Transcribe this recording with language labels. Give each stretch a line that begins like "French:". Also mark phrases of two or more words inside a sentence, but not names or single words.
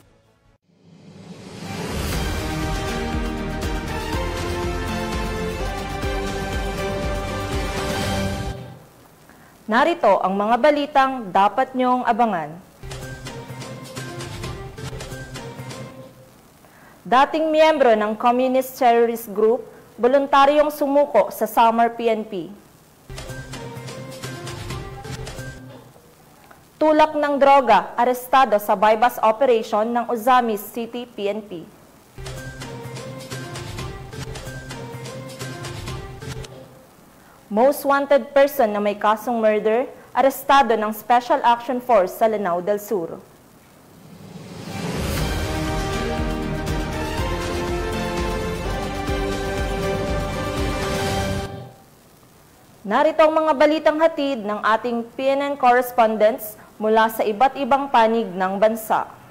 Filipino: Narito ang mga balitang dapat niyong abangan. Dating miyembro ng Communist Terrorist Group, voluntaryong sumuko sa Samar PNP. Tulak ng droga, arestado sa bypass operation ng Ozamis City PNP.
English: Most wanted person
Filipino: na may kasong murder, arestado ng Special Action Force sa Lanao del Sur. Narito ang mga balitang hatid ng ating PNN correspondents mula sa iba't ibang panig ng bansa.